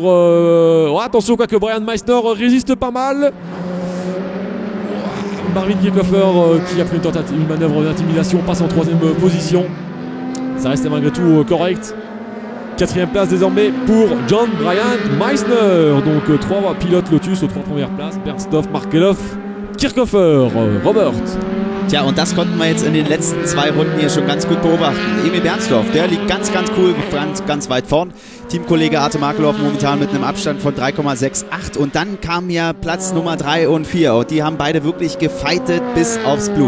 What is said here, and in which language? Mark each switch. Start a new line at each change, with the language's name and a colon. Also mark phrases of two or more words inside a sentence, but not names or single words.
French: Ouais, attention, quoique Brian Meissner résiste pas mal. Marvin Kirchhofer qui a pris une manœuvre d'intimidation passe en 3e position. Ça reste malgré tout correct. 4e place désormais pour John Brian Meissner. Donc 3 pilotes Lotus aux 3 premières places. Bernsdorf, Markelov, Kirchhofer, Robert.
German: Tja, und das konnten wir jetzt in den letzten 2 Runden hier schon ganz gut beobachten. Emil Bernsdorf, der liegt ganz cool, ganz weit vorn. Teamkollege Artem Markelov momentan mit einem Abstand von 3,68. Und dann kam ja Platz Nummer 3 und 4. Und die haben beide wirklich gefightet bis aufs Blut.